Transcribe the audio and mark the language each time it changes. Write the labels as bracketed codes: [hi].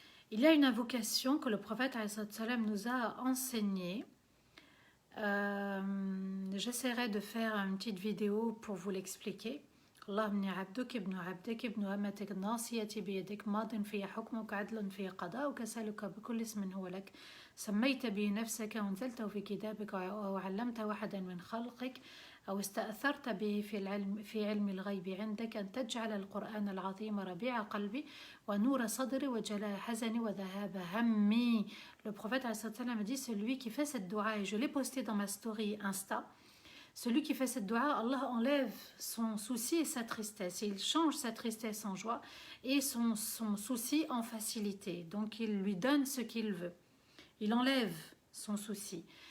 [fr] Il y a une invocation que le prophète ﷺ nous a enseignée. J'essaierai de faire une petite vidéo pour vous l'expliquer. [ar] اللهم عبدك ابن عبدك ابن أمتك الناصية بيدك ماض في حكمك عدل في قضاؤك أسألك بكل اسم هو لك سميت به نفسك وانزلته في كتابك أو علمته واحدا من خلقك أو استأثرت به في علم الغيب عندك أن تجعل القرآن العظيم ربيع قلبي ونور صدري وجلاء حزني وذهاب همي. [fr] Le prophète a dit, celui qui fait cette dua, et je l'ai posté dans ma story Insta, celui qui fait cette dua, Allah enlève son souci et sa tristesse. Il change sa tristesse en joie et son souci en facilité. Donc il lui donne ce qu'il veut. Il enlève son souci.